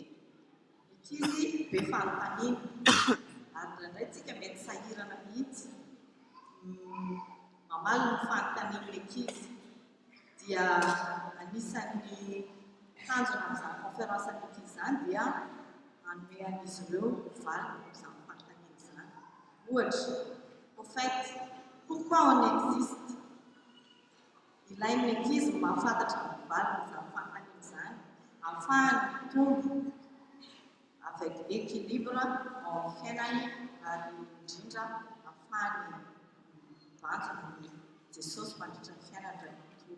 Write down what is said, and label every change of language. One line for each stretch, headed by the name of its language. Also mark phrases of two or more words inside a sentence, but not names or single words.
Malagasy: Ny ankizy be fanontaniana, ary indraindray tsika mety sahirana mihitsy mamaly ny fanontanian'ny ankizy. Dia anisan'ny tanjona amin'izany conférence ny ankizy izany dia manome an'izy ireo valiny amin'izany fanontaniana izany. Ohatra,
French: au fait, pourquoi on existe?
Malagasy: Ilain'ny ankizy mahafantatra ny valiny izany fanontaniana izany, ahafahany mitombo
French: avec équilibre
Malagasy: amin'ny fiainany, ary indrindra ahafahany mibantsy ny Jesosy mandritra ny fiainany iray manontolo.